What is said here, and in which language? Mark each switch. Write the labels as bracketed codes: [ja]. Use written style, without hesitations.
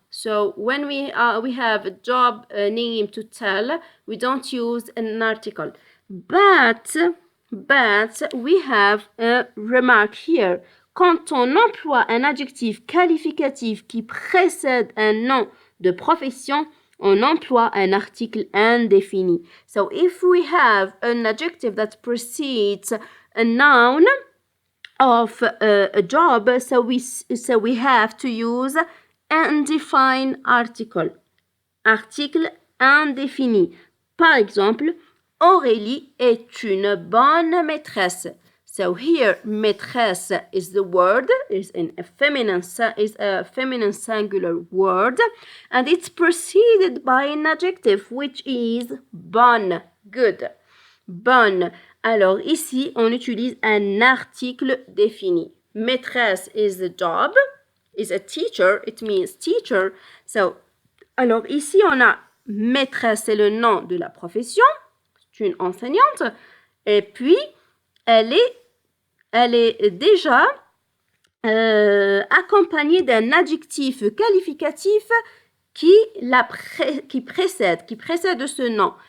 [en] So when we have a job name to tell, we don't use an article. But we have a remark here. [fr] Quand on emploie un adjectif qualificatif qui précède un nom de profession, on emploie un article indéfini. [en] So if we have an adjective that precedes a noun of a job, so we have to use undefined article. Article indéfini. [fr] Par exemple, Aurélie est une bonne maîtresse. [en] So here, maîtresse is the word, is a feminine singular word, and it's preceded by an adjective, which is [fr] bonne, [en] good, bonne. [fr] Alors ici, on utilise un article défini. [en] Maîtresse is the job, is a teacher, it means teacher. So, [fr] alors ici, on a maîtresse, c'est le nom de la profession. une enseignante. Et puis, elle est déjà accompagnée d'un adjectif qualificatif qui précède ce nom.